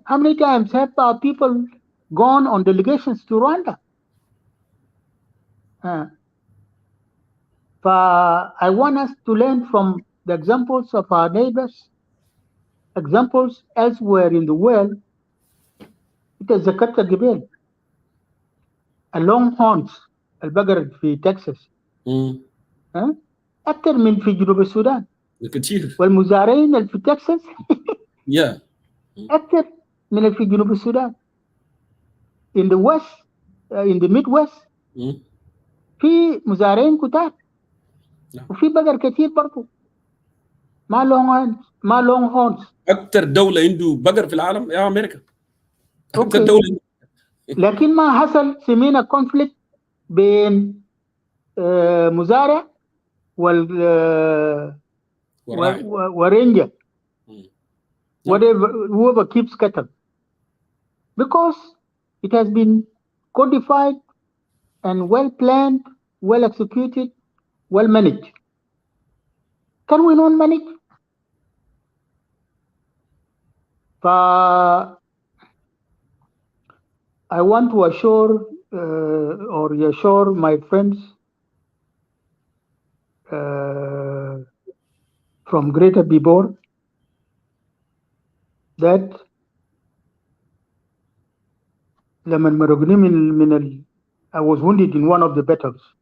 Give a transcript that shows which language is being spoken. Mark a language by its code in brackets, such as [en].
[en] How many times have our people gone on delegations to Rwanda? I want us to learn from the examples of our neighbors, examples elsewhere in the world. It is [ar] ذكرت قبل Longhorns البقر في تكساس أكثر من في جنوب السودان. كتير. والمزارعين اللي في تكساس أكثر من اللي في جنوب السودان. [en] In the west, in the Midwest, [ar] في مزارعين كتار وفي بقر كتير برضو. ما Longhorns. أكثر دولة عنده بقر في العالم يا أمريكا. أكثر دولة. لكن ما حصل سمينا كونفليكت بين مزارع ورينجر. [en] Whoever keeps cattle. Because it has been codified and well planned, well executed, well managed. Can we not manage? I want to assure or reassure my friends from Greater Bibor that [ar] لما مرقوني [en] I was wounded in one of the battles.